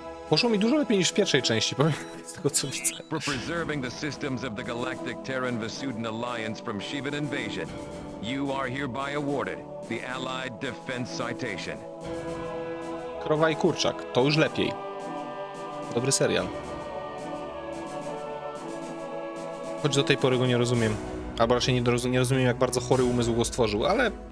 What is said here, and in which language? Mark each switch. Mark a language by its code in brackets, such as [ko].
[pl] Poszło mi dużo lepiej niż w pierwszej części, powiem, z tego co widzę. [en] For preserving the systems of the Galactic Terran Vasudin Alliance from Shivan invasion, you are hereby awarded the Allied Defense Citation. [pl] Krowa i kurczak, to już lepiej. Dobry serial. Choć do tej pory go nie rozumiem. Albo raczej nie rozumiem, jak bardzo chory umysł go stworzył, ale...